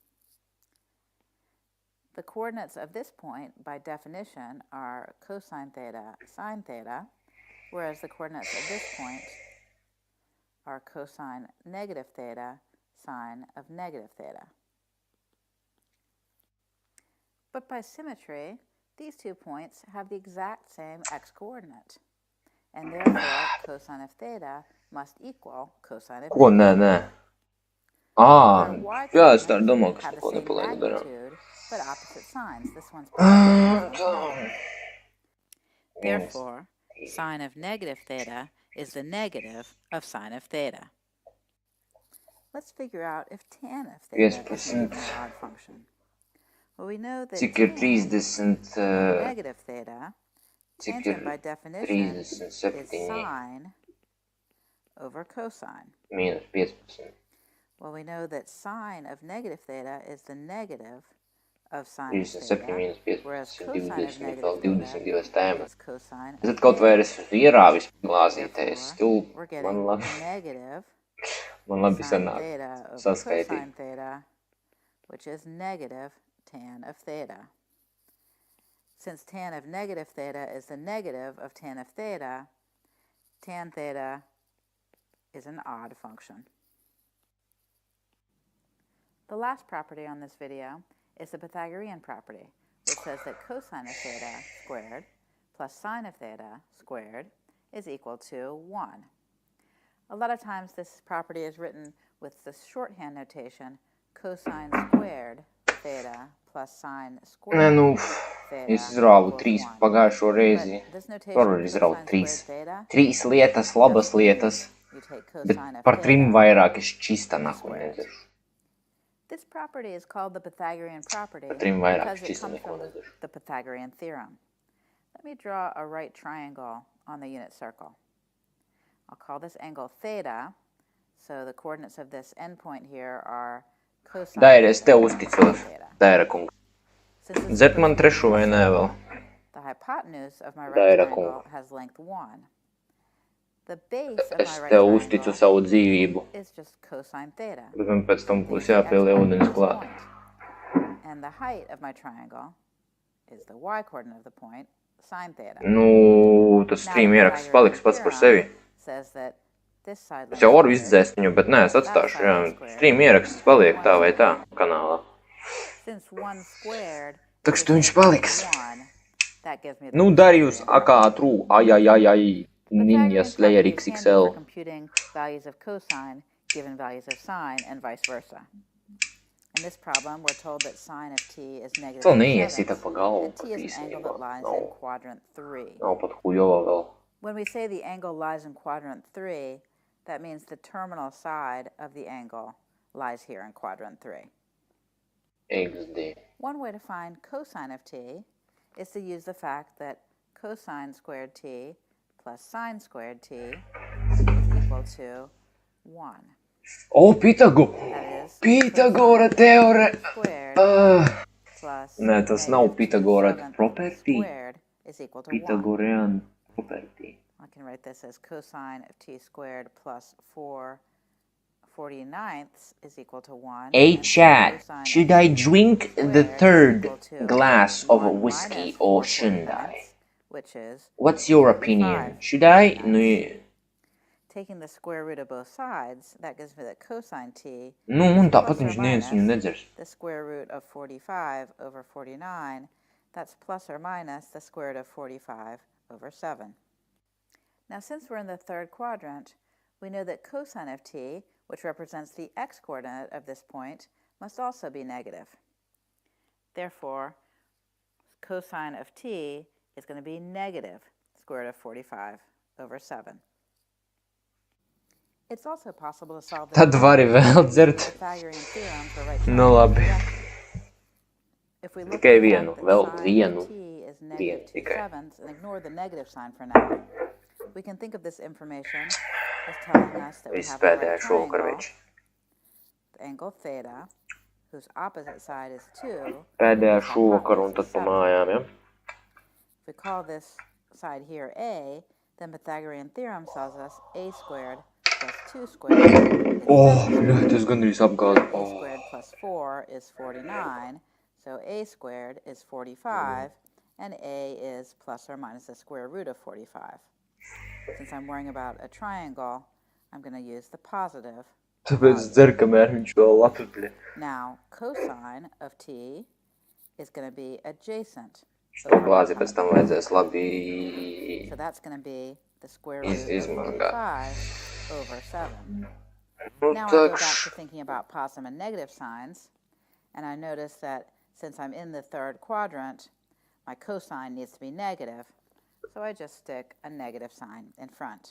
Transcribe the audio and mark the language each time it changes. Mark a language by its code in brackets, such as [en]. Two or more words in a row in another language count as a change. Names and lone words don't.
[en] The coordinates of this point, by definition, are cosine theta, sine theta, whereas the coordinates of this point are cosine negative theta, sine of negative theta. But by symmetry, these 2 points have the exact same x-coordinate, and therefore cosine of theta must equal cosine of [lv] Ko, [en] theta. [lv] Nē. Jā, es tā domāju, ka es neko nepalaidu garām. [en] But opposite signs. This one's positive. Therefore, sine of negative theta is the negative of sine of theta. Let's figure out if tan of theta is an odd function. Well, we know that [lv] Cik ir 30, [en] negative theta, tangent by definition is 37 sine over cosine. [lv] Mīnus 15. [en] Well, we know that sine of negative theta is the negative of sine of 37 theta, [lv] mīnus 15, [en] whereas 20, cosine of [lv] vēl [en] negative 22 theta [lv] tēma. [en] is cosine. [lv] Es kaut vai es ierāvis glāzītēs, [en] We're getting negative [lv] man labi [en] sine [lv] sanāk [en] theta over [lv] saskaitīt. [en] cosine theta, which is negative tan of theta. Since tan of negative theta is the negative of tan of theta, tan theta is an odd function. The last property on this video is the Pythagorean property, which says that cosine of theta squared plus sine of theta squared is equal to 1. A lot of times this property is written with the shorthand notation cosine squared theta plus sine squared theta [lv] es izrāvu [en] equals [lv] 3 pagājušo reizi. Varu izraut 3. 3 lietas, labas lietas, bet par 3 vairāk es [ru] čista nahu [lv] nedzeršu. [en] This property is called the Pythagorean property [lv] Par 3 vairāk [en] because [lv] es [en] it [lv] čista [en] comes [lv] neko [en] from [lv] nedzeršu. [en] the Pythagorean theorem. Let me draw a right triangle on the unit circle. I'll call this angle theta, so the coordinates of this endpoint here are cosine [lv] Daira, es tev [en] theta [lv] uzticos. [en] theta. [lv] Daira, kungs. Dzert man trešo vai nē vēl? [en] The hypotenuse of my right [lv] Daira, [en] triangle has length 1. The base of [lv] Es [en] my right [lv] tev uzticu [en] triangle [lv] savu dzīvību. [en] is just cosine theta. [lv] Bet man pēc tam būs jāpielie ūdens klāt. [en] And the height of my triangle is the y coordinate of the point, sine theta. [lv] Nu, tas stream ieraksts paliks pats par sevi. [en] Says that this side [lv] Es jau varu izdzēst viņu, bet nē, es atstāšu, jā. Stream ieraksts paliek tā vai tā kanālā. [en] Since 1 squared [ru] Tak što [lv] viņš paliks. [en] 1, that gives me the [lv] Nu, Darius, akā trū, ai, Ninja Slayer XXL. [en] for computing values of cosine given values of sine and vice versa. In this problem, we're told that sine of t is negative [lv] Vēl neiesita [en] 7, [lv] pa galvu [en] and [lv] pat [en] t is an angle [lv] īstenībā. [en] that lies in quadrant 3. [lv] Nav pat hujova vēl. [en] When we say the angle lies in quadrant 3, that means the terminal side of the angle lies here in quadrant 3. XD. One way to find cosine of t is to use the fact that cosine squared t plus sine squared t is equal to 1. [lv] O, Pitagora! [en] That is, [lv] Pitagora teore! [en] squared plus [lv] Nē, tas nav [en] negative [lv] Pitagora [en] 2/7 property. squared is equal to 1. Pythagorean property. I can write this as cosine of t squared plus 4/49 is equal to 1. Hey and chat, cosine should of I t drink the squared is third equal to glass of 1 whiskey minus or 4/49, shouldn't I? which is What's your opinion? Should I? taking the square root of both sides, that gives me that cosine t [lv] Nu, un [en] plus [lv] tāpat [en] or [lv] viņš neviens viņu [en] minus [lv] nedzers. [en] the square root of 45 over 49. That's plus or minus the square root of 45 over 7. Now, since we're in the third quadrant, we know that cosine of t, which represents the x-coordinate of this point, must also be negative. Therefore, cosine of t is going to be negative square root of 45 over 7. It's also possible to solve this [lv] Tad vari vēl dzert. [en] Pythagorean theorem for right [lv] Nu, labi. [en] If we look [lv] Tikai [en] at the [lv] vienu, [en] fact that [lv] vēl [en] sine [lv] vienu. [en] of t is [lv] Vienu [en] negative [lv] tikai. [en] 2/7 and ignore the negative sign for now, we can think of this information as telling us that we [lv] Viss [en] have a [lv] pēdējā [en] right [lv] šovakar [en] triangle, [lv] viņš. [en] the angle theta, whose opposite side is 2. [lv] Pēdējā [en] whose [lv] šovakar un [en] hypotenuse [lv] tad [en] is [lv] pa [en] 7. [lv] mājām, ja? [en] If we call this side here a, then Pythagorean theorem tells us a squared plus 2 squared is [lv] Oh, [en] 7. [lv] bļa, tas gandrīz apgāda. [en] A squared plus 4 is 49, so a squared is 45, and a is plus or minus the square root of 45. Since I'm worrying about a triangle, I'm going to use the positive. [lv] Tāpēc dzer, kamēr viņš vēl atpļa. [en] Now, cosine of t is going to be adjacent. [lv] Šo glāzi pēc tam vajadzēs labi [en] So that's going to be the square root of [lv] izmangāt. [en] 45 over 7. [lv] Nu, [en] Now I go back [lv] takš. [en] to thinking about positive and negative signs, and I notice that since I'm in the third quadrant, my cosine needs to be negative, so I just stick a negative sign in front.